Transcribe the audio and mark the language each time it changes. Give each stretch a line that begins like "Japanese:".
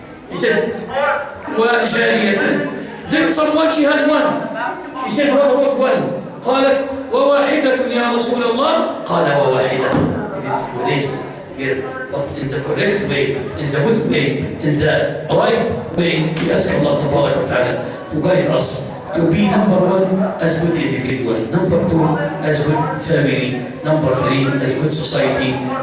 English: He said, وَجَارِيَةً. Then someone she has one. She said, what about one?
Arabic: قالت وواحدة يا رسول الله. قال وواحدة.
English: If you raised girl, but in the correct way, in the good way, in the right way, we ask Allah Tabarak wa Ta'ala to guide us to be number one as good individuals, number two as good family, number three as good society.